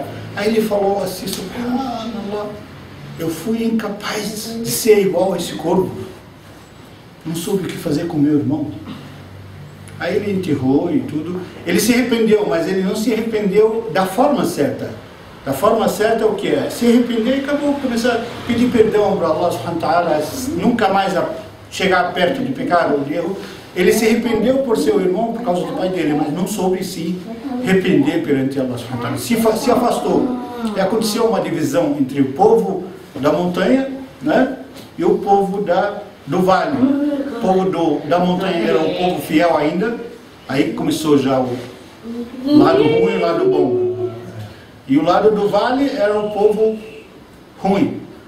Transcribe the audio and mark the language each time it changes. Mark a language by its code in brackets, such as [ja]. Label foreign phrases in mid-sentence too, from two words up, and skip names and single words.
[pt] Aí ele falou assim, subhanallah, eu fui incapaz de ser igual a esse corvo. Não soube o que fazer com meu irmão. Aí ele enterrou e tudo. Ele se arrependeu, mas ele não se arrependeu da forma certa. Da forma certa é o que é? Se arrepender e acabou, começar a pedir perdão para [ar] الله سبحانه وتعالى, [pt] nunca mais chegar perto de pecado ou de erro. Ele se arrependeu por seu irmão, por causa do pai dele, mas não soube se arrepender perante [ar] الله سبحانه وتعالى. [pt] Se afastou. E aconteceu uma divisão entre o povo da montanha, né, e o povo do vale. O povo da montanha era um povo fiel ainda. Aí começou já o lado ruim e o lado bom. E o lado do vale era um povo ruim.